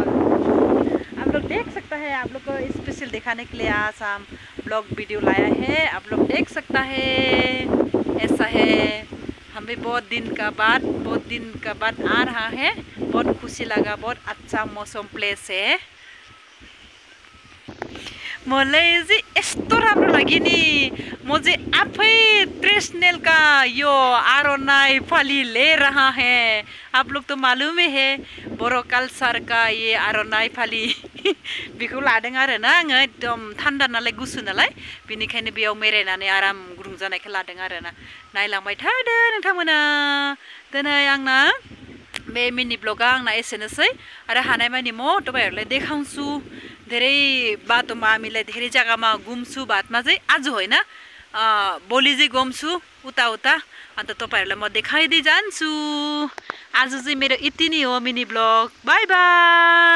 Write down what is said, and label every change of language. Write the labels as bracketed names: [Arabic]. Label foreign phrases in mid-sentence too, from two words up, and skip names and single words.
[Hindi] आप लोग देख सकता है, आप लोग को स्पेशल दिखाने के लिए आज हम ब्लॉग वीडियो लाया है। आप लोग देख सकता है, ऐसा है। हम भी बहुत दिन का बाद आ रहा है। बहुत खुशी लगा, बहुत अच्छा मौसम प्लेस है। [Nepali] मलाई चाहिँ यस्तो राम्रो लाग्यो नि, म चाहिँ आफै ट्रेडिसनल का यो आरोनाई फाली [Hindi] ले रहा है। आप लोग तो मालूम ही है बरो कल्चर का ये [Bodo] आरोनाई फाली बेखौ लादों आरो ना आङो एकदम थान्दा नालाय गुसु नालाय बेनिखायनो बेयाव मेरायनानै आराम गुदुं जानायखौ लादों आरो ना। नायलांबाय थादो नोंथांमोना। दिनै आंना बे मिनी ब्लगा आंना एसेनोसै आरो हानायमानि [Nepali] म तपाईहरुलाई देखाउँछु। धेरै बाटोमा हामीलाई धेरै जग्गामा घुम्छु, बातमा चाहिँ आज होइन भोलि चाहिँ घुम्छु उता उता, अन्त तपाईहरुलाई म देखाइदै जान्छु। आज चाहिँ मेरो यति नै हो मिनी ब्लग।